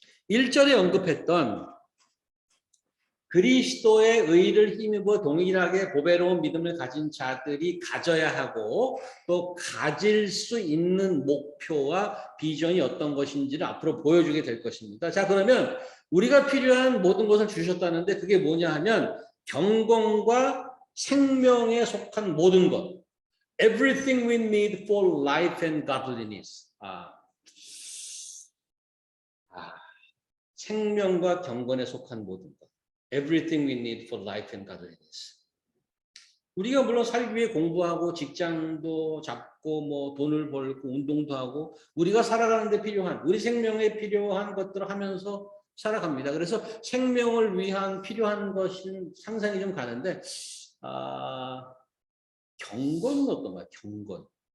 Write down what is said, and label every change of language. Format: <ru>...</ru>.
<ko>1절에 언급했던 그리스도의 의를 힘입어 동일하게 보배로운 믿음을 가진 자들이 가져야 하고 또 가질 수 있는 목표와 비전이 어떤 것인지를 앞으로 보여주게 될 것입니다. 자, 그러면 우리가 필요한 모든 것을 주셨다는데 그게 뭐냐 하면 경건과 생명에 속한 모든 것.</ko> <en>Everything we need for life and godliness.</en> <ko>생명과 경건에 속한 모든 것.</ko> <en>Everything we need for life and godliness.</en> <ko>우리가 물론 살기 위해 공부하고 직장도 잡고 뭐 돈을 벌고 운동도 하고 우리가 살아가는 데 필요한 우리 생명에 필요한 것들을 하면서 살아갑니다. 그래서 생명을 위한 필요한 것은 상상이 좀 가는데 경건은 어떤가요? 경건.</ko>